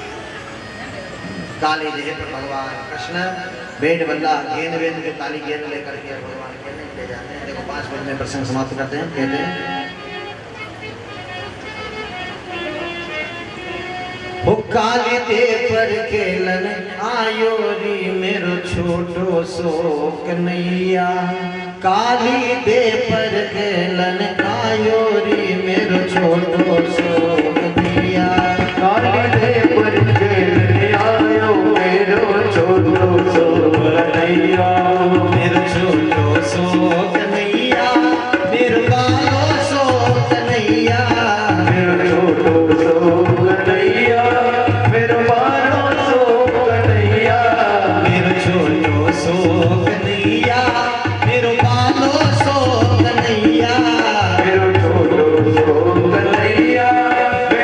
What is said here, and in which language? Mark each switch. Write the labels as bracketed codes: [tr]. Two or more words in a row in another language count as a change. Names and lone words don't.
[hi] काली देह पर भगवान कृष्ण बेट बल्ला गेंद वेंद के काली गेंद लेकर के भगवान खेलने ले जाते हैं। देखो 5 मिनट में प्रसंग समाप्त करते हैं। कहते हैं वो [bra] काली देह पर खेलन आयो री मेरो छोटो सो कन्हैया, काली देह पर खेलन आयो री मेरो छोटो सो कन्हैया, काली देह पर खेलन आयो मेरो छोटो सो कन्हैया, मेरो छोटो सो कन्हैया, मेरो बालो सो कन्हैया, मेरो छोटो सो कन्हैया, मेरो बालो सो कन्हैया, मेरो छोटो सो कन्हैया, मेरो बालो सो कन्हैया, मेरो छोटो सो कन्हैया,